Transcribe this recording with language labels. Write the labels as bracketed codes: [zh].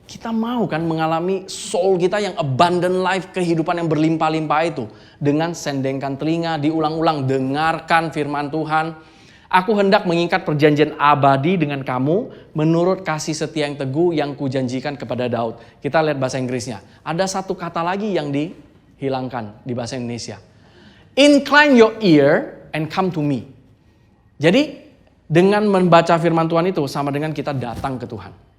[id] Kita mau kan mengalami soul kita yang [en] abundant life, [id] kehidupan yang berlimpah-limpah itu. Dengan sendengkan telinga, diulang-ulang, dengarkan firman Tuhan. Aku hendak mengikat perjanjian abadi dengan kamu menurut kasih setia yang teguh yang kujanjikan kepada Daud. Kita lihat bahasa Inggrisnya. Ada satu kata lagi yang dihilangkan di bahasa Indonesia. [en] Incline your ear and come to me. [id] Jadi dengan membaca firman Tuhan itu sama dengan kita datang ke Tuhan.